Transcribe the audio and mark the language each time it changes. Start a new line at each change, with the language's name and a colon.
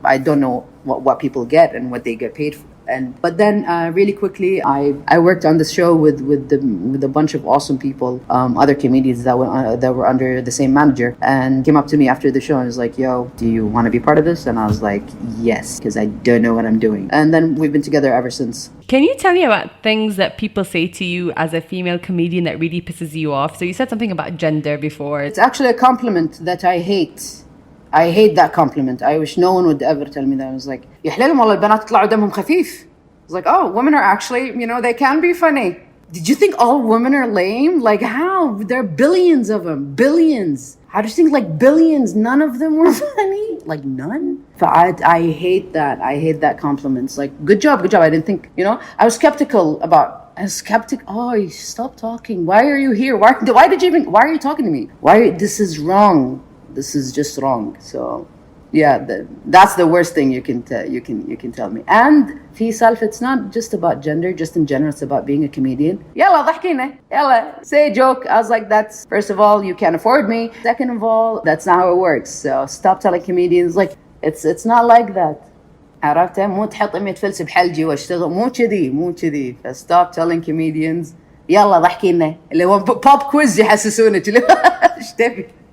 English: I don't know what people get and what they get paid for. But then really quickly, I worked on the show with a bunch of awesome people, other comedians that were under the same manager, and came up to me after the show and was like, yo, do you want to be part of this? And I was like, yes, because I don't know what I'm doing. And then we've been together ever since. Can you tell me about things that people say to you as a female comedian that really pisses you off? So you said something about gender before. It's actually a compliment that I hate. I hate that compliment. I wish no one would ever tell me that. I was like,
Arabic: يحللهم والله البنات يطلعوا دمهم خفيف.
English: I was like, oh, women are actually, they can be funny. Did you think all women are lame? Like how? There are billions of them. Billions. How do you think like billions? None of them were funny? Like none? I hate that. I hate that compliments. Like, good job. I didn't think, I was skeptical. Oh, stop talking. Why are you here? Why are you talking to me? This is wrong. This is just wrong. So yeah, that's the worst thing you can tell me. And
Arabic: في سالفة,
English: it's not just about gender, just in general, it's about being a comedian.
Arabic: يلا ضحكينا, يلا,
English: say a joke. I was like, that's, first of all, you can't afford me. Second of all, that's not how it works. So stop telling comedians, like, it's not like that.
Arabic: عرفت؟ مو تحط 100 فلس بحلجي واشتغل, مو كذي.
English: Stop telling comedians,
Arabic: يلا ضحكينا, اللي هو
English: pop quiz
Arabic: يحسسونك, ايش تبي؟